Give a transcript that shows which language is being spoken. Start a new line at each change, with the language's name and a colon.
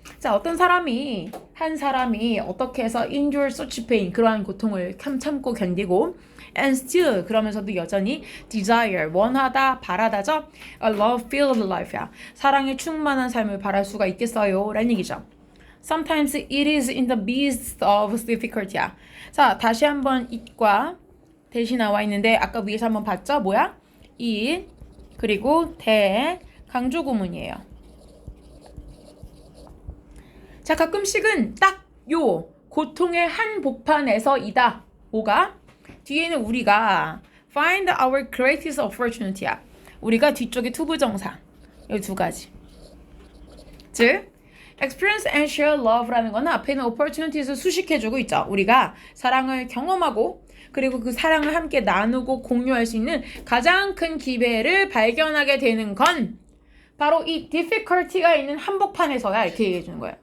Korean: 자, 한 사람이 어떻게 해서
English: endure such pain,
Korean: 그러한 고통을 참고 견디고
English: and still,
Korean: 그러면서도 여전히 desire, 원하다, 바라다죠.
English: A love-filled life야.
Korean: 사랑에 충만한 삶을 바랄 수가 있겠어요? 라는 얘기죠.
English: Sometimes it is in the midst of difficulty야.
Korean: 자, 다시 한번 it과 대시 나와 있는데 아까 위에서 한번 봤죠? 뭐야? it, 그리고 대, 강조 구문이에요. 자, 가끔씩은 딱 요 고통의 한복판에서이다. 뭐가? 뒤에는 우리가
English: find our greatest opportunity야.
Korean: 우리가 뒤쪽에 투부정사. 이 두 가지. 즉, experience and share love라는 거는 앞에 있는 opportunities를 수식해주고 있죠. 우리가 사랑을 경험하고 그리고 그 사랑을 함께 나누고 공유할 수 있는 가장 큰 기회를 발견하게 되는 건 바로 이 difficulty가 있는 한복판에서야, 이렇게 얘기해 주는 거예요.